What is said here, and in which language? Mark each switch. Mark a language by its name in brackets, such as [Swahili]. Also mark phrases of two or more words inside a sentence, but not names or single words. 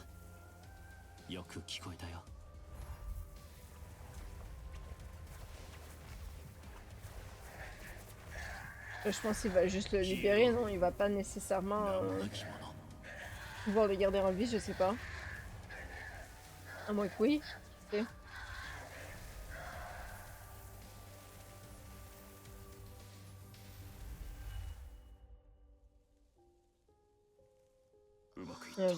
[Japanese] よく聞こえたよ。 [French] Je pense qu'il va juste le libérer, non? Il va pas nécessairement [Japanese] 名もなき者。 [French] pouvoir le garder en vie, je sais pas. À moins que oui. C'est- [Japanese] うまくいった。